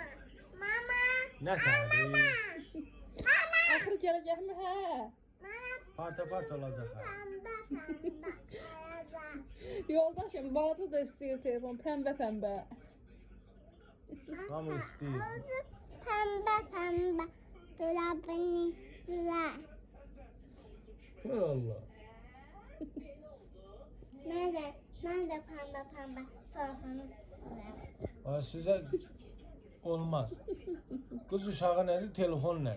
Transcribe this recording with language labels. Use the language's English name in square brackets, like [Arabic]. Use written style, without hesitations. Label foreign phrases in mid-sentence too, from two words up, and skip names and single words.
[Turkish] Ne tabi? [Azerbaijani] Axırı gələcək mi? Hə. [Turkish] Parta part olacak ha. [Azerbaijani] Yoldaşım, bacı da istəyir telefon, pəmbə. Hamı istəyir. [Turkish] Pembe dolabın üstüne. Allah. Ben de pembe dolabın üstüne. Size olmaz. [Azerbaijani] Kız uşağı nədir? Telefon nədir?